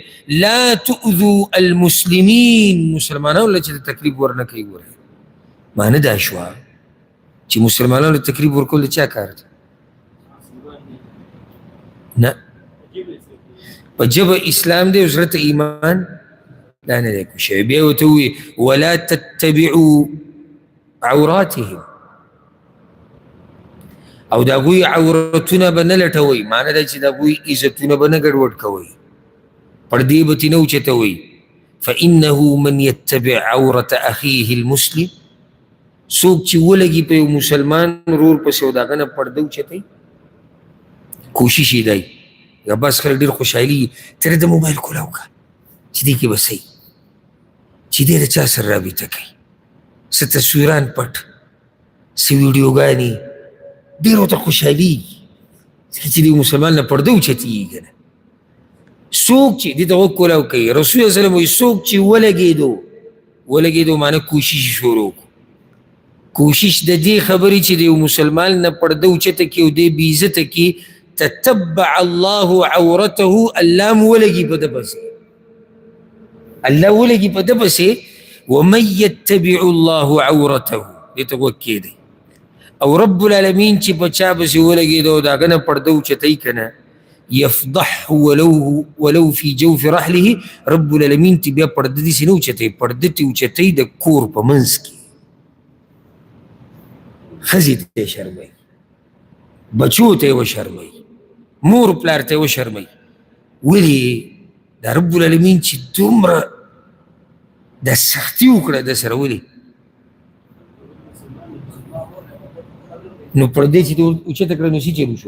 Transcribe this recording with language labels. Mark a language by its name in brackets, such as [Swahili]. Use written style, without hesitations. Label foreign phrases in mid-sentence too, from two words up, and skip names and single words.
[Arabic] لا تؤذوا المسلمین، [Pashto] مسلمانانو له چې تکلیف ورنه کوي. ګورئ معنی دا شوه چې مسلمانانو له تکلیف ورکول د چا کار دی؟ نه، په ژبه اسلام دی او زړه ته ایمان دا نه دی کوشوی. بیا ورته ووایي [Arabic] ولا تتبعوا عوراتهم، [Pashto] او د هغوی عورتونه به نه لټوئ. معنی دا چې د هغوی عزتونه به نه ګډوډ کوئ، پردې به ترې نه اوچتوئ. [Arabic] فانه من یتبع عورة اخیه المسلم، [Pashto] څوک چې ولګي په یو مسلمان ورور پسې او د هغه نه پرده اوچتوي، کوشش یې دی. یا بس خلک ډېر خوشحالي ترې د موبایل کولاو کړه چې دې کې به صحیح چې دې د چا سره رابطه کوي، څه تصویران پټ، څه ویډیوګانې، ډېر ورته خوشحالېږي چې دې مسلمان نه پرده اوچتېږي که نه. څوک چې دې ته غوږ کولاو کوي، رسول الله وسلم وایي څوک چې ولګېدو معنی کوشش یې شروع کړو. کوشش د دې خبرې چې د یو مسلمان نه پرده اوچته کړي او دې بې عزته کړي، [Arabic] تتبع الله عورته، [Pashto] الله م ولګي په ده پسې، الله ولګي په ده پسې. [Arabic] ومن یتبع الله عورته، [Pashto] دې ته غوږ کېږدئ. او [Arabic] رب العالمین [Pashto] چې په چا پسې ولګېدو او د هغه نه پرده اوچتوي که نه، [Arabic] یفضحه ولو فی جوف رحله، رب العالمین [Pashto] ته بیا پرده داسې نه اوچتوي، پرده ته اوچتوي د کور په منځ کې. ښځې ته یې شرموي، بچو ته یې وشرموي، مور پلار ته یې وشرموي. ولې دا [Arabic] رب العالمین [Pashto] چې دومره دا سختي وکړه د سره، ولې نو پردې چې اوچته کړه نو څه چلو شو؟